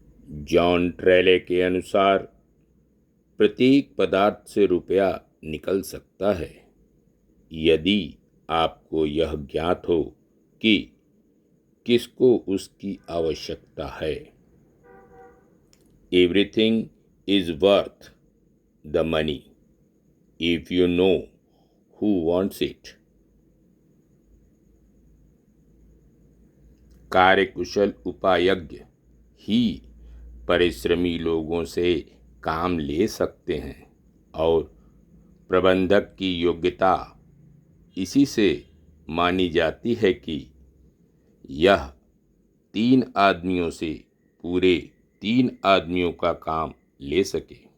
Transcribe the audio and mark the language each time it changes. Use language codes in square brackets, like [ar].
[hi] John ट्रेले के अनुसार प्रत्येक पदार्थ से रुपया निकल सकता है, यदि आपको यह ज्ञात हो कि किसको उसकी आवश्यकता है। [en] Everything is worth the money if you know who wants it. [hi] कार्यकुशल उपायज्ञ ही परिश्रमी लोगों से काम ले सकते हैं और प्रबंधक की योग्यता इसी से मानी जाती है कि यह 3 आदमियों से पूरे 3 आदमियों का काम ले सके।